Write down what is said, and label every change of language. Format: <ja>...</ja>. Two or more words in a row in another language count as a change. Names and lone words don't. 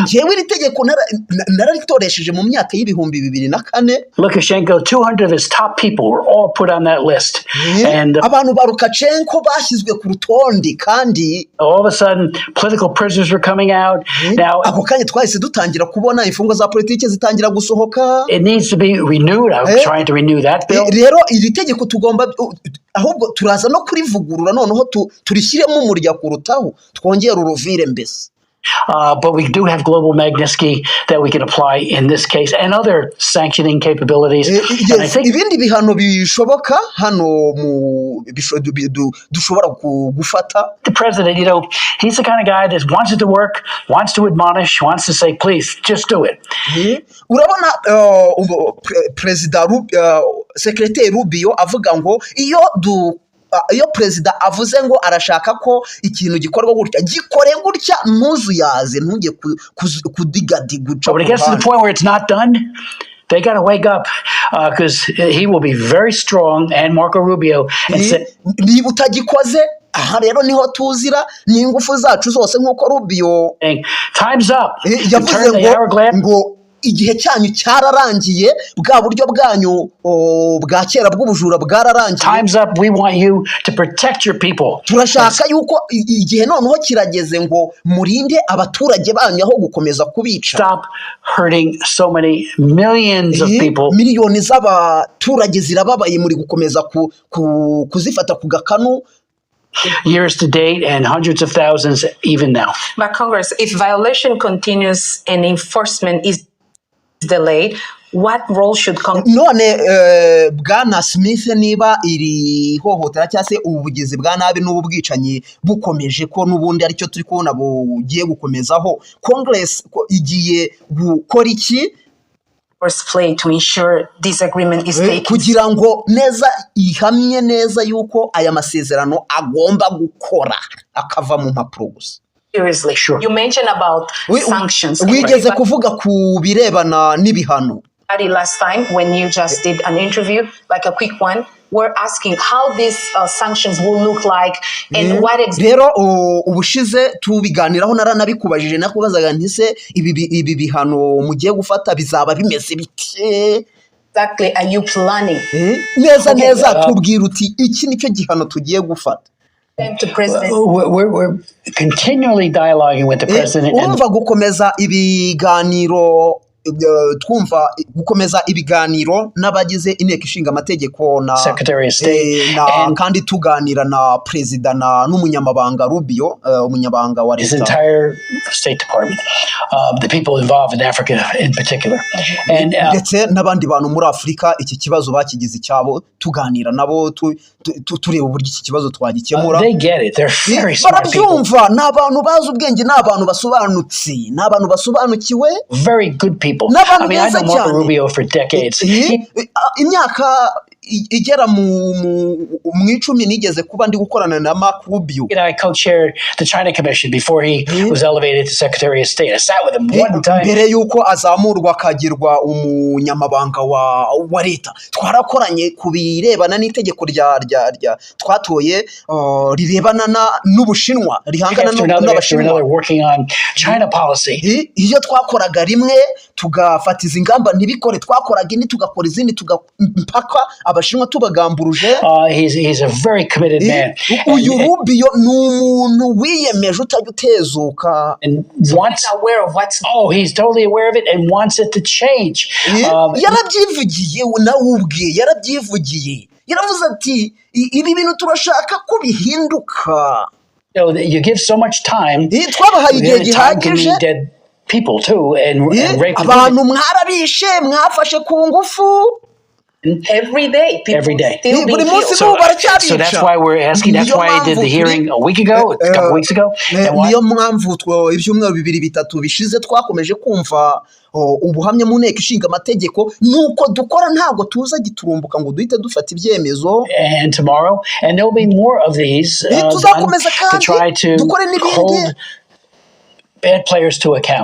<en>Lukashenko, 200 of his top people were all put on that list. And all of a sudden, political prisoners were coming out. Now, it needs to be renewed. I'm trying to renew that bill.</en> <rw>ahubwo turaza no kurivugurura noneho turishyiremo umurya kurutaho twongera uruvire mbese.</rw> <en>But we do have global Magnitsky that we can apply in this case and other sanctioning capabilities. And I think</en> <rw>ibindi bihano bishoboka hano dushobora gufata.</rw> <en>The president, he's the kind of guy that wants it to work, wants to admonish, wants to say, please, just do it.</en> <rw>Urabona Perezida Secretary Rubio avuga ngo iyo perezida avuze ngo arashaka ko ikintu gikorwa gutya gikore gutya ntuzuyaze ntujye kudigadiga.</rw> <en>When it gets to the point where it's not done, they got to wake up because he will be very strong, and Marco Rubio, and say,</en> <rw>niba utagikoze aha rero niho tuzira n'ingufu zacu zose nk'uko Rubio</rw> <en>time's up.</en> <rw>Yavuze ngo igihe cyanyu cyararangiye bwa buryo bwanyu bwa kera bw'ubujura bwararangiye.</rw> <en>Time's up. We want you to protect your people.</en> <rw>Turashaka yuko igihe noneho kirageze ngo murinde abaturage banyu aho gukomeza kubica.</rw> <en>Stop hurting so many millions of people.</en> <rw>Miliyoni z'abaturage zirababaye muri gukomeza kuzifata ku gakanu.</rw> <en>Years to date and hundreds of thousands even now. But Congress, if violation continues and enforcement is delayed, what role should Congress?</en> <rw>None Bwana Smith, niba iri hohotera cyangwa se ubugizi bwa nabi n'ubwicanyi bukomeje ko n'ubundi aricyo turi kubona bugiye gukomezaho, Congress igiye gukora iki</rw> <en>play to ensure this agreement is taken,</en> <rw>kugira ngo neza ihamye neza yuko aya masezerano agomba gukora akava mu mpapuro gusa?</rw> <en>seriously. Sure. You mentioned about sanctions.</en> <rw>Wigeze kuvuga ku birebana n'ibihano.</rw> <en>Last time when you just did an interview, like a quick one, we're asking how these sanctions will look like and what</en> <rw>rero ubushize tubiganiraho naranabikubajije nakubazaga ntise ibi bihano mugiye gufata bizaba bimeze bite.</rw> <en>Exactly, are you planning?</en> <rw>Neza tubwira uti iki nicyo gihano tugiye gufata.</rw> <en>We're continually dialoguing with the president.</en> <rw>Urumva gukomeza ibiganiro twumva gukomeza ibiganiro n'abagize inteko ishinga amategeko na</rw> <en>Secretary of State</en> <rw>kandi tuganira na president n'umunyamabanga Rubio umunyamabanga wa</rw> <en>his entire State Department, the people involved in Africa in particular, and</en> <rw>ndetse n'abandi bantu muri Afrika iki kibazo bakigize icyabo tuganira nabo tureba uburyo iki kibazo twagikemura.</rw> <en>They get it, they're very smart people.</en> <rw>Barabyumva n'abantu bazi ubwenge n'abantu basobanutse n'abantu basobanukiwe,</rw> <en>very good people. I mean, I know Marco Rubio for decades.</en> <rw>Imyaka igera mu icumi nigeze kuba ndi gukorana na Marco Rubio.</rw> <en>I co-chaired the China Commission before he was elevated to Secretary of State. I sat with him one time.</en> <rw>Mbere yuko azamurwa akagirwa umunyamabanga wa leta twarakoranye kubirebana n'itegeko rya twatoye rirebana n'Ubushinwa rihangana n'Abashinwa,</rw> <en>working on China policy.</en> <rw>Iyo twakoraga rimwe tugafatiza ingamba ntibikore twakoraga indi tugakora izindi mpaka Abashinwa tubagamburuje.</rw> <en>He's a very committed man.</en> <rw>Uyu Rubio ni umuntu wiyemeje utajya utezuka.</rw> <en>And wants aware of what's he's totally aware of it and wants it to change.</en> <rw>Yarabyivugiye nawe ubwe yarabyivugiye yaravuze ati ibi bintu turashaka ko bihinduka.</rw> <en>You give so much time.</en> <rw>Twabahaye igihe gihagije.</rw> <en>Dead people too and rape</en> <rw>abantu mwarabishe mwafashe ku ngufu.</rw> <en>Every day, people still being killed. So that's why we're asking. That's why I did the hearing a week ago, a couple weeks ago.</en> <rw>Niyo mpamvu ibyumweru bibiri bitatu bishize twakomeje kumva ubuhamya mu nteko ishinga amategeko nuko dukora ntabwo tuza giturumbuka ngo duhite dufata ibyemezo.</rw> <en>And tomorrow, and there'll be more of these to try to hold bad players to account.</en>